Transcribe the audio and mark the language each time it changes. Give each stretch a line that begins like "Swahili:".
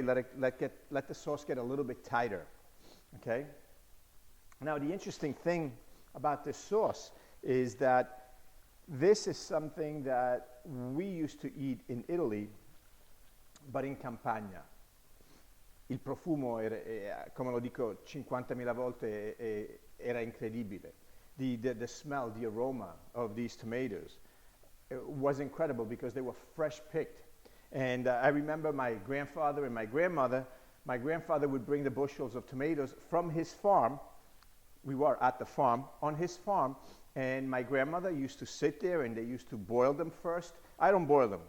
English: Let the sauce get a little bit tighter. Okay. Now the interesting thing about this sauce is that this is something that we used to eat in Italy, but in Campania.
Italian: Il profumo, come lo dico 50.000 volte, era incredibile.
English: The smell, the aroma of these tomatoes was incredible because they were fresh picked. And I remember my grandfather and my grandmother. My grandfather would bring the bushels of tomatoes from his farm. We were at the farm, on his farm. And my grandmother used to sit there and they used to boil them first. I don't boil them.